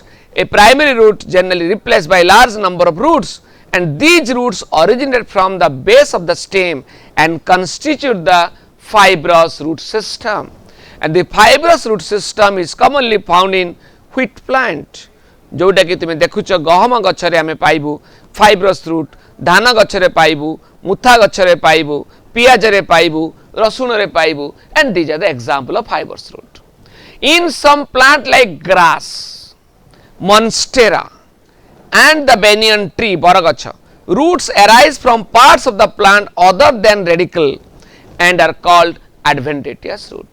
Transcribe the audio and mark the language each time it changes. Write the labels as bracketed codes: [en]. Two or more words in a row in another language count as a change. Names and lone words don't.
[en] A primary root generally replaced by large number of roots, and these roots originate from the base of the stem and constitute the fibrous root system. And the fibrous root system is commonly found in wheat plant. [or] ଯୋଟା କି ତୁମ ଦେଖୁଚ ଗହମ ଗଛରେ ଆମେ ପାଇବୁ [en] fibrous root, [or] ଧାନ ଗଛରେ ପାଇବୁ, ମୁଥା ଗଛରେ ପାଇବୁ, ପିଆଜ ରେ ପାଇବୁ, ରସୁନ ରେ ପାଇବୁ, रसुन रे पाइबु, [en] and these are the example of fibrous root. In some plant like grass, monstera and the banyan tree baragacha, roots arise from parts of the plant other than radicle and are called adventitious root.